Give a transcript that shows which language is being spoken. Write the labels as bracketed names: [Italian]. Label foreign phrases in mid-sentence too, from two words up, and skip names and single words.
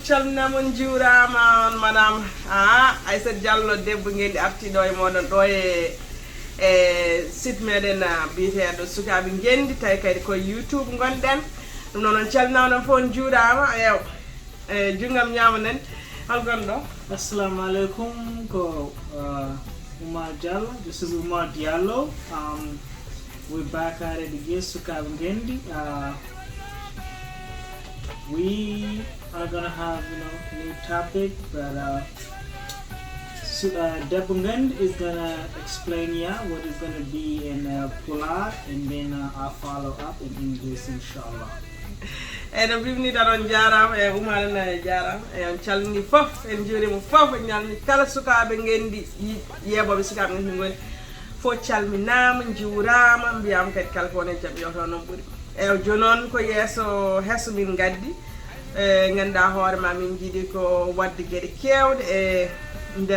[Fula] calminamon juurama on madame Aissata Diallo debbo Ngennde artiɗo e moɗon ɗo e site meɗen biyeteɗo Sukaabe Ngenndi tawi kadi koye YouTube gonɗen ɗum noon on calminama ɗon fof on juurama ew junggam ñama nen holgon ɗo. [Arabic] السلام عليكم [Fula] ko Umar Diallo. [English] This is Umar Diallo. We're back at it again, Sukaabe Ngenndi. We are gonna have new topic, but Debbo Ngennde is gonna explain what is gonna be in Pulaar, and then I'll follow up in English, inshallah. [Fula] No mbimni tan on jarama e Umar en jarama e on calmini fof en juurima fof en ñalmi kala Sukaabe Ngenndi yeɓoɓe Sukaabe Ngenndi goni fof calminama juurama mbiyama kadi kala ko woni jaam yoto noon ɓuuri e joni noon ko yeeso Heso min gaddi ganduɗa hoore ma min jiiɗi ko wadde gueɗe kewɗe e nder